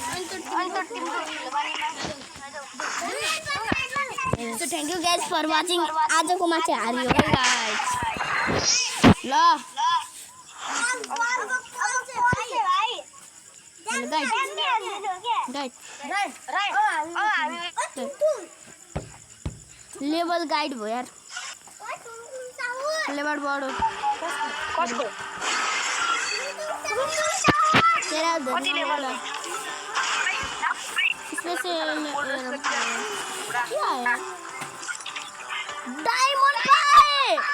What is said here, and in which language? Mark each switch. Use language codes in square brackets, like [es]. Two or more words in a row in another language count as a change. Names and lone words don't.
[en] So thank you guys for watching. [ne] आजको मा चाहिँ हारियो है गाइस ल लेभल गाइड भयो यार लेभल बढो कसको [hi] तेरा लेभल स्पेशल क्या है डायमंड पाए